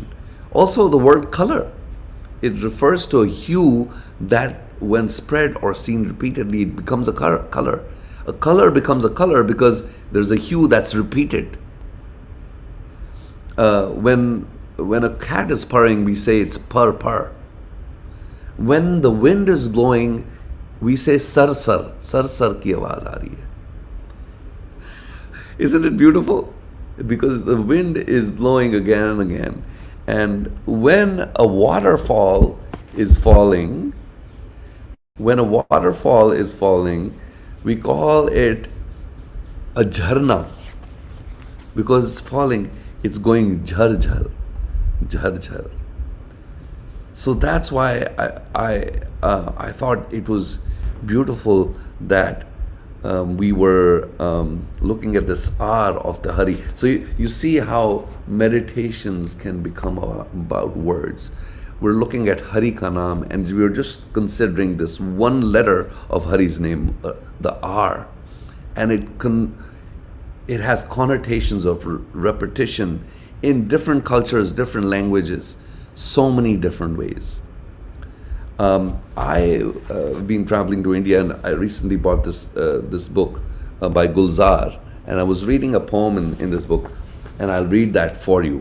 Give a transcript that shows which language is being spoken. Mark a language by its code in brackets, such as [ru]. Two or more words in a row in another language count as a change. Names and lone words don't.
[en] Also, the word color, it refers to a hue that, when spread or seen repeatedly, it becomes a color. A color becomes a color because there's a hue that's repeated. When a cat is purring, we say it's purr purr. When the wind is blowing, we say [hi] सर सर की आवाज़ आ रही है. [en] Isn't it beautiful? Because the wind is blowing again and again. And when a waterfall is falling, we call it a jharna, because it's falling, it's going [hi] झर झर, झर झर. [en] So that's why I thought it was beautiful that we were looking at this R of the Hari. So you see how meditations can become about words. We're looking at [hi] हरि का नाम, [en] and we're just considering this one letter of Hari's name, the R, and it has connotations of repetition in different cultures, different languages, so many different ways. I've been traveling to India, and I recently bought this book by Gulzar, and I was reading a poem in this book, and I'll read that for you.